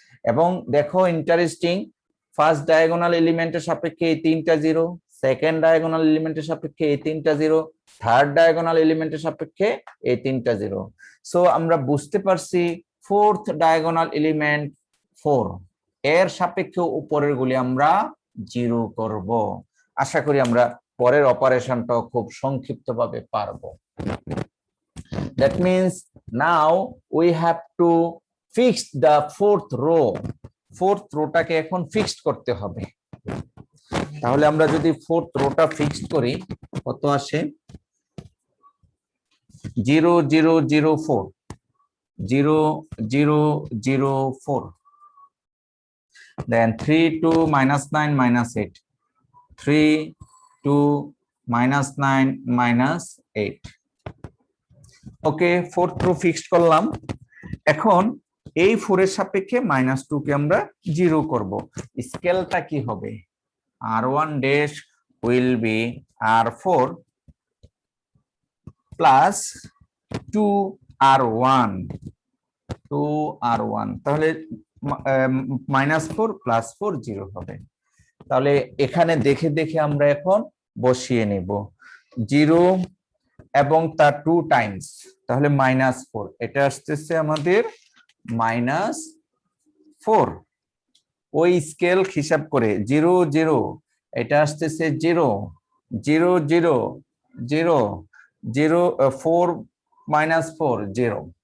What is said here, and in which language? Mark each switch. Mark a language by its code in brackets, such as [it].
[bn] এবং দেখো interesting, first diagonal এলিমেন্টের সাপেক্ষে এই 3টা 0, সেকেন্ড ডায়াগোনাল এলিমেন্টের সাপেক্ষে এই 3টা 0, থার্ড ডায়াগোনাল এলিমেন্টের সাপেক্ষে এই 3টা 0। সো আমরা বুঝতে পারছি ফোর্থ ডায়াগোনাল এলিমেন্ট 4, এর সাপেক্ষে উপরের গুলি আমরা 0 করব। আশা করি আমরা পরের অপারেশনটাও খুব সংক্ষিপ্তভাবে পারবো। [en] That means now we have to fix the fourth row. [bn] Fourth রোটাকে এখন ফিক্সড করতে হবে। তাহলে আমরা যদি ফোর্থ রোটা ফিক্সড করি, কত আসে? 0 0 0 4, 0 0 0 4, then 3 2 -9 -8, 3 2 -9 -8। ওকে, ফোর্থ রো ফিক্সড করলাম। এখন এই 4 এর সাপেক্ষে -2 কে আমরা 0 করব। স্কেলটা কি হবে? [en] R1 dash will be R4 plus 2R1, 2R1, [bn] তাহলে -4 + 4 0 হবে। তাহলে এখানে দেখে দেখে আমরা এখন বসিয়ে নেব 0 এবং তার 2 টাইমস, তাহলে -4, এটা আসতেছে আমাদের -4। ওই স্কেল হিসাব করে 0 0, এটা আসতেছে 0 0 0 0 0 4 -4 0।